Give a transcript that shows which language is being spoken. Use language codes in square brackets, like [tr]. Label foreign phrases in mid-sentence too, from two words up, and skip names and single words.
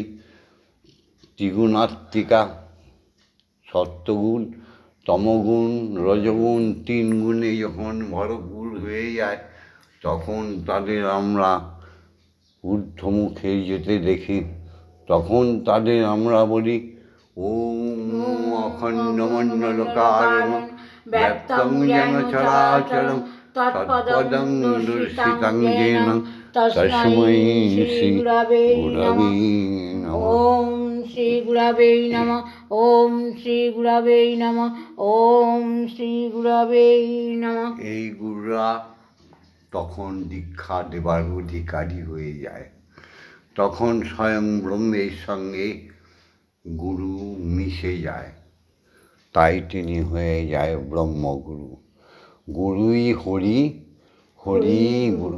[bn] ত্রিগুণাত্মিকা সত্যগুণ তমগুণ রজগুণ তিন গুণে যখন ভরপুর হয়ে যায়, তখন তাদের আমরা ঊর্ধ্বমুখে যেতে দেখি। তখন তাদের আমরা বলি [sa] ওম অখণ্ডমণ্ডলকারণম ব্যক্তং যেন চরাচরম তৎপদং দর্শিতং যেন তস্मै শ্রী গুরবে নমঃ। ওম শ্রী গুরবে নমঃ। ওম শ্রী গুরবে নমঃ। ওম শ্রী গুরবে নমঃ। [bn] এই গুরুরা তখন দীক্ষা দেবার অধিকারী হয়ে যায়। তখন স্বয়ং ব্রহ্মের সঙ্গে গুরু মিশে যায়, তাই তিনি হয়ে যায় ব্রহ্মগুরু। গুরুই হরি, হরি গুরু।